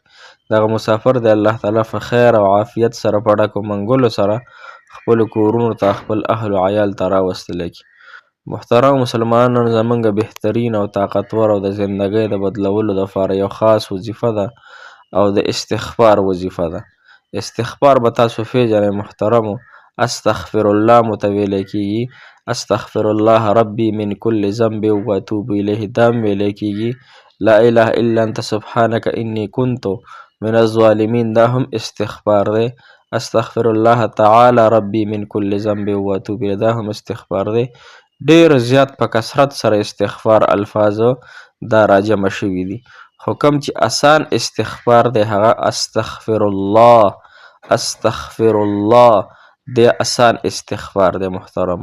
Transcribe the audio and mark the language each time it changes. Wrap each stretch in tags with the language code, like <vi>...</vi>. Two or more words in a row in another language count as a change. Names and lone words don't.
<ps>دغه مسافر د الله تعالی په خیر او عافیت سره په ډکو منګلو سره خپلو کورونو ته، خپل اهل و عیال ته راوستلی کړي. محترم مسلمانانو، زمونږ بهترین او طاقتور او د زندګۍ د بدلولو دپاره یو خاص وظیفه ده او د استغفار وظیفه ده. استغفار به تاسو پیژنئ محترمو،</ps> <ar>استغفر الله</ar> <ps>مو ته ویلی کېږي،</ps> <ar>استغفر الله ربي من كل ذنب واتوب الیه</ar> <ps>دا هم ویلی کېږي،</ps> <ar>لا اله الا انت سبحانك انی كنت من الظالمین</ar> <ps>دا هم استغفار دی،</ps> <ar>استغفر الله تعالی ربي من كل ذنب واتوب الیه</ar> <ps>دا هم استغفار دی. ډیر زیات په کثرت سره استغفار الفاظو دا راجمع شوي دي، خو کوم چې اسان استغفار دی هغه</ps> <ar>استغفر الله، استغفر الله</ar> <ps>دی اسان استغفار دی محترم.</ps>